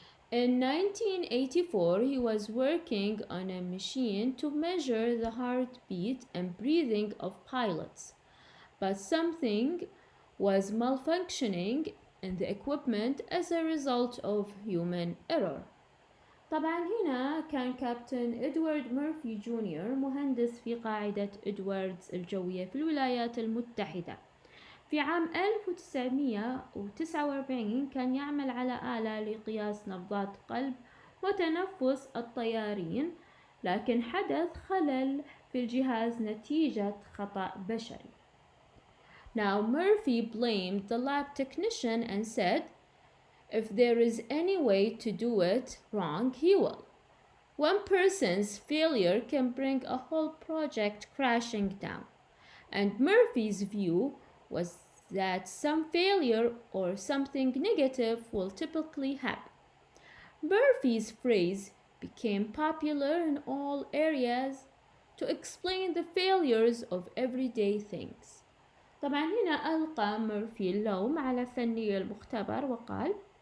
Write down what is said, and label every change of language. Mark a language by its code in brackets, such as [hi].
[en] In 1984, he was working on a machine to measure the heartbeat and breathing of pilots, but something was malfunctioning in the equipment as a result of human error. [ar] طبعا هنا كان كابتن إدوارد مورفي جونيور مهندس في قاعدة إدواردز الجوية في الولايات المتحدة. في عام 1949 كان يعمل على آلة لقياس نبضات قلب وتنفس الطيارين، لكن حدث خلل في الجهاز نتيجة خطأ بشري. [en] Now Murphy blamed the lab technician and said, "If there is any way to do it wrong, he will." One person's failure can bring a whole project crashing down. And Murphy's view was that some failure or something negative will typically happen. Murphy's phrase became popular in all areas to explain the failures of everyday things. [ar] طبعا هنا ألقى مورفي اللوم على فني المختبر وقال: